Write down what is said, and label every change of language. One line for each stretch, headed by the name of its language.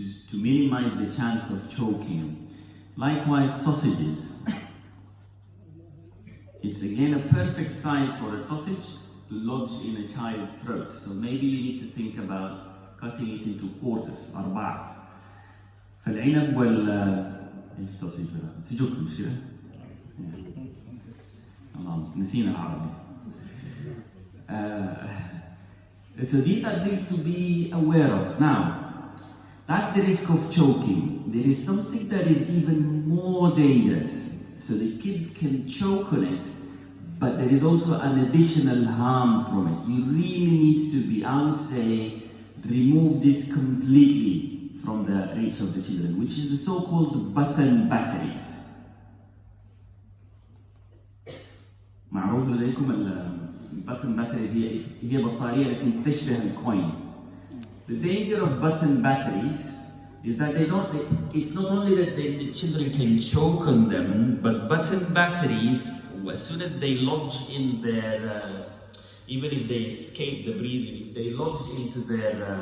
English: To minimize the chance of choking. Likewise, sausages. It's again a perfect size for a sausage to lodge in a child's throat. So maybe you need to think about cutting it into quarters,
Arabic: أرباع. فالعنب إيش السوسيج هذا؟ سجق مش كده؟ الله نسينا العربي.
English: So these are things to be aware of. Now, that's the risk of choking. There is something that is even more dangerous. So the kids can choke on it, but there is also an additional harm from it. You really need to be, I would say, remove this completely from the reach of the children, which is the so-called button batteries.
Arabic: معروف لديكم البutton batteries هي بطارية لكن تشبه الكوين.
English: The danger of button batteries is that it's not only that the children can choke on them, but button batteries, as soon as they lodge in their, even if they escape the breathing, if they lodge into their